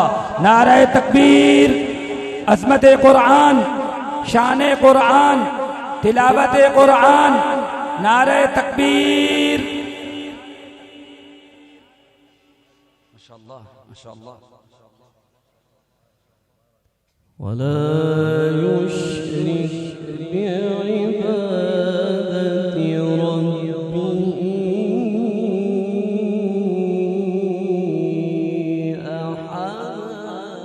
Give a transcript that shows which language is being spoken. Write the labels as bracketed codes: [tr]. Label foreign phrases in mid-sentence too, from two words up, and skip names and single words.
[ur] نعرہ تکبیر، عظمت قرآن، شان قرآن، تلاوت قرآن، نعرہ تکبیر. [ar] ما شاء الله ما شاء الله. ولا يشرك بعبادة ربه أحدا.